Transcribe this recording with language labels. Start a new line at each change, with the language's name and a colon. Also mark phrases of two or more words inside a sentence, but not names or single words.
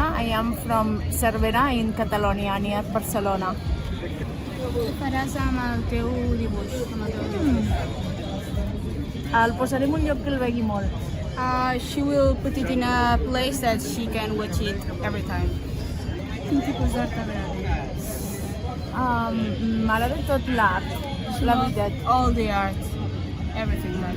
English: I am from Cervera in Catalonia, near Barcelona.
Catalan: Faràs amb el teu dibuix? El posarem un lloc que el vegi molt.
English: She will put it in a place that she can watch it every time.
Catalan: Quin tipus d'art t'agrada? M'agrada tot l'art, la veritat.
English: All the art, everything. Right?